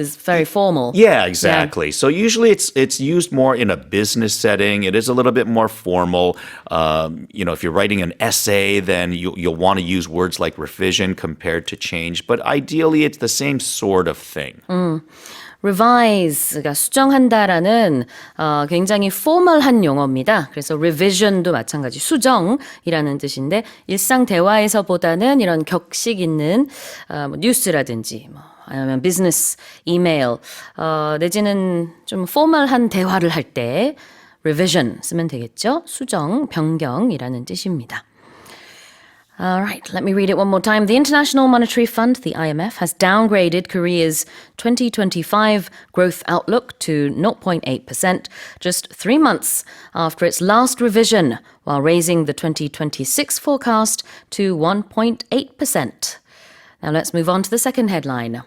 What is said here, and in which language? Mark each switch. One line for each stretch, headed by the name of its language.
English: It's very formal. Yeah, exactly. So usually it's used more in a business setting. It is a little bit more formal. If you're writing an essay, then you'll want to use words like revision compared to change. But ideally, it's the same sort of thing.
Korean: revise가 수정한다라는 굉장히 formal한 용어입니다. 그래서 revision도 마찬가지 수정이라는 뜻인데 일상 대화에서보다는 이런 격식 있는 뉴스라든지 아니면 비즈니스 이메일 내지는 좀 formal한 대화를 할 때 revision 쓰면 되겠죠. 수정, 변경이라는 뜻입니다.
English: All right, let me read it one more time. The International Monetary Fund, the IMF, has downgraded Korea's 2025 growth outlook to 0.8% just 3 months after its last revision, while raising the 2026 forecast to 1.8%. Now let's move on to the second headline.